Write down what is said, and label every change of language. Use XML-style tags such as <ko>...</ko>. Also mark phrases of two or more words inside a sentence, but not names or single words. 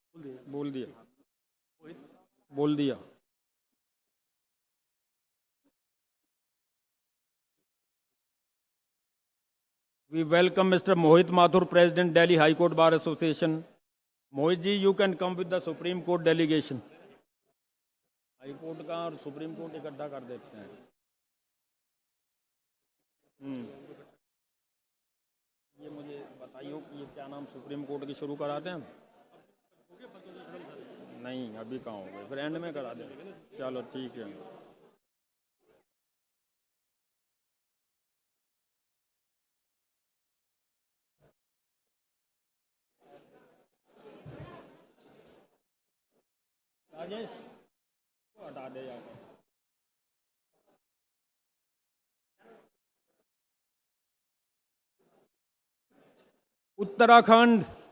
<hi>बोल दिया</hi> <en>We welcome Mr. Mohit Mathur, President, Delhi High Court Bar Association. Mohit ji, you can come with the Supreme Court delegation.</en> <hi>High Court का और Supreme Court इकट्ठा कर देते हैं ये मुझे बताइए कि ये क्या नाम सुप्रीम कोर्ट की शुरू करा दें नहीं अभी कहाँ हो गए फिर एंड में करा दें चलो ठीक है राजेश को हटा दे यहाँ उत्तराखंड</hi>